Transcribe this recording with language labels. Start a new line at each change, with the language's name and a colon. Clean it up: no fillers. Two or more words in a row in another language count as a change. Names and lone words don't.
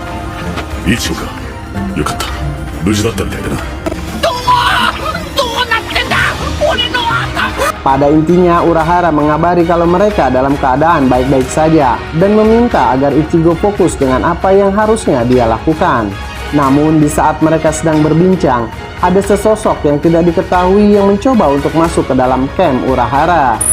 Japanese: 一応か。よかった。無事だったみたいだな。
Indonesian: Pada intinya, Urahara mengabari kalau mereka dalam keadaan baik-baik saja dan meminta agar Ichigo fokus dengan apa yang harusnya dia lakukan. Namun, di saat mereka sedang berbincang, ada sesosok yang tidak diketahui yang mencoba untuk masuk ke dalam camp Urahara.